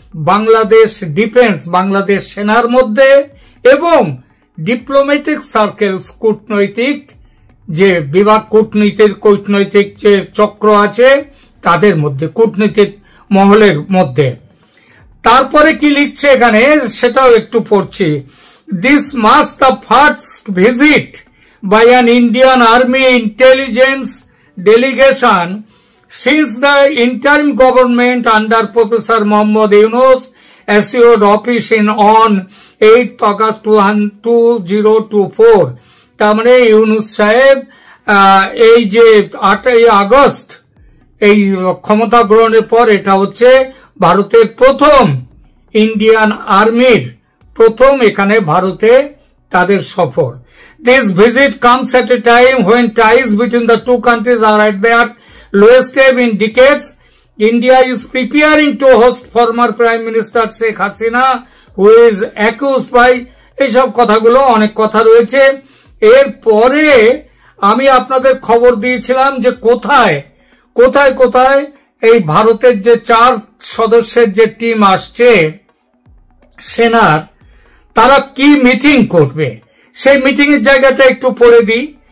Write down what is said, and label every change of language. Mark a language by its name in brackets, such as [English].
[Bangla] Bangladesh defence, Bangladesh সেনার মধ্যে এবং ডিপ্লোম্যাটিক সার্কেলস, কূটনৈতিক যে বিভাগ, কূটনৈতিক যে চক্র আছে তাদের মধ্যে, কূটনৈতিক মহলের মধ্যে। তারপরে কি লিখছে এখানে সেটাও একটু পড়ছি। [English] This marks the first visit by an Indian army intelligence delegation since the interim government under Professor Mohammad Yunus assured office on 8th August 2024। [Bangla] তার মানে ইউনুস সাহেব এই যে 8ই আগস্ট এই ক্ষমতা গ্রহণের পর এটা হচ্ছে ভারতের প্রথম ইন্ডিয়ান আর্মির এখানে ভারতে তাদের সফর। [English] This visit comes at a time when ties between the two countries are at their lowest ebb in decades. India is preparing to host former Prime Minister Sheikh Hasina, who is accused by [Bangla] এইসব কথাগুলো, অনেক কথা রয়েছে। এরপরে আমি আপনাদের খবর দিয়েছিলাম যে কোথায় এই ভারতের যে 4 সদস্যের যে টিম আসছে সেনার, তারা কি মিটিং করবে সেই মিটিং এর জায়গাটা একটু পড়ে দিই।